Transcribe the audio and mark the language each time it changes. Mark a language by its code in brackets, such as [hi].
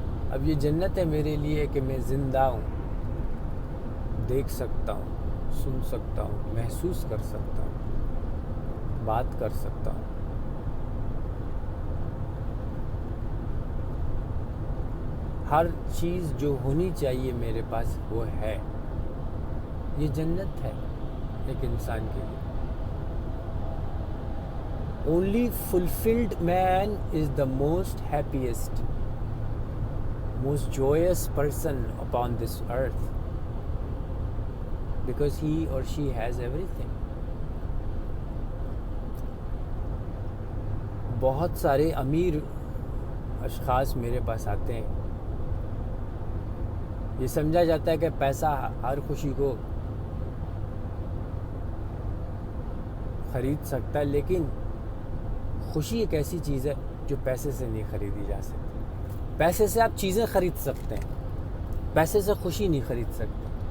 [ur] اب یہ جنت ہے میرے لیے کہ میں زندہ ہوں، دیکھ سکتا ہوں، سن سکتا ہوں، محسوس کر سکتا ہوں، بات کر سکتا ہوں. ہر چیز جو ہونی چاہیے میرے پاس وہ ہے. یہ جنت ہے ایک انسان کے لیے. [en] Only fulfilled man is the most happiest, most joyous person upon this earth, because he or she has everything. [ur] بہت سارے امیر اشخاص میرے پاس آتے ہیں یہ سمجھا جاتا ہے کہ پیسہ ہر خوشی کو خرید سکتا ہے، لیکن خوشی ایک ایسی چیز ہے جو پیسے سے نہیں خریدی جا سکتی۔ پیسے سے آپ چیزیں خرید سکتے ہیں، پیسے سے خوشی نہیں خرید سکتے۔